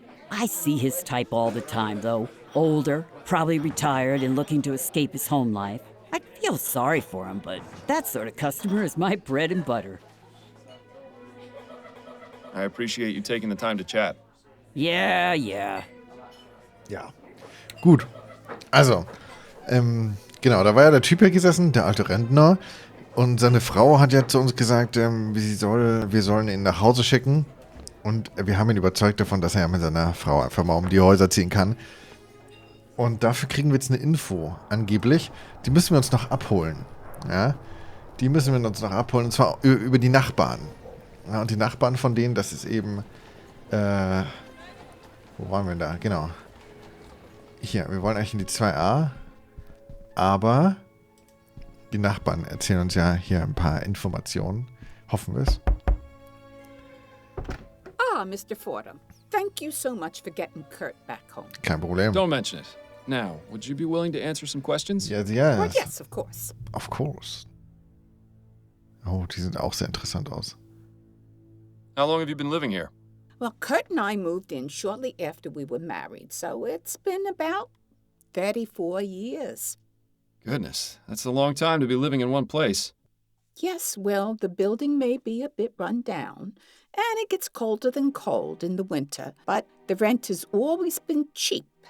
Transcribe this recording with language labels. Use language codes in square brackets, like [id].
[en] I see his type all the time, though. Older, probably retired and looking to escape his home life. I feel sorry for him, but that sort of customer is my bread and butter. I appreciate you taking the time to chat. Yeah. [de] Ja. Gut. Also, genau, da war ja der Typ hier gesessen, der alte Rentner. Und seine Frau hat ja zu uns gesagt, wir sollen ihn nach Hause schicken. Und wir haben ihn überzeugt davon, dass er ja mit seiner Frau einfach mal um die Häuser ziehen kann. Und dafür kriegen wir jetzt eine Info, angeblich. Die müssen wir uns noch abholen. Ja? Die müssen wir uns noch abholen, und zwar über die Nachbarn. Ja, und die Nachbarn von denen, das ist eben... wo waren wir da? Genau. Hier, wir wollen eigentlich in die 2a. Aber die Nachbarn erzählen uns ja hier ein paar Informationen. Hoffen wir es. [en] Ah, Mr. Fordham. Thank you so much for getting Kurt back home. [de] Kein Problem. [en] Don't mention it. Now, would you be willing to answer some questions? Yes. Well, yes, of course. Of course. [de] Oh, die sind auch sehr interessant aus. [en] How long have you been living here? Well, Kurt and I moved in shortly after we were married, so it's been about 34 years. Goodness, that's a long time to be living in one place. Yes, well, the building may be a bit run down, and it gets colder than cold in the winter, but the rent has always been cheap.